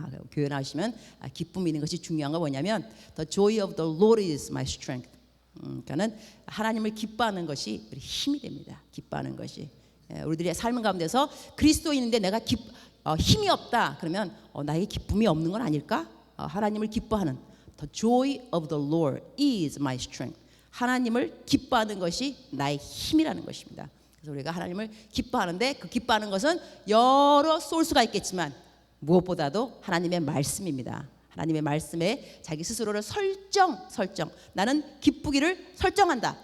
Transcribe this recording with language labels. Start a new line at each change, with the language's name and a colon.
Korean: 교회 나오시면 기쁨이 있는 것이 중요한 건 뭐냐면
English: The joy of the Lord is my strength.
Korean: 그러니까는 하나님을 기뻐하는 것이 우리 힘이 됩니다. 기뻐하는 것이 우리들의 삶 가운데서 그리스도인인데 내가 힘이 없다 그러면 나에게 기쁨이 없는 건 아닐까? 하나님을 기뻐하는
English: The joy of the Lord is my strength.
Korean: 하나님을 기뻐하는 것이 나의 힘이라는 것입니다. 그래서 우리가 하나님을 기뻐하는데 그 기뻐하는 것은 여러 소스가 있겠지만 무엇보다도 하나님의 말씀입니다. 하나님의 말씀에 자기 스스로를 설정 나는 기쁘기를 설정한다.